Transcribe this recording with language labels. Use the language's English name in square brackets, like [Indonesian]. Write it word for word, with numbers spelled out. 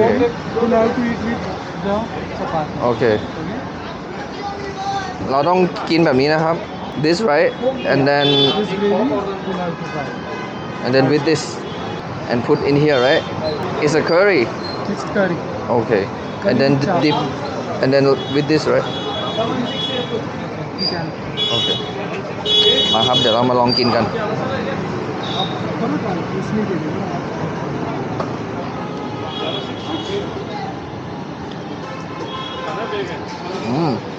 [English] form that you'll have to eat with the chapati. okay Okay. [Thai] เราต้องกินแบบนี้นะครับ [English] this right and then This gravy you'll have to fry. and then with this and put in here right it's a curry It's curry. okay and then dip and then with this right You can. [Thai] okay มาครับเดี๋ยวเรามาลองกินกัน [Hindi] करो try. इसमें दे दो. mm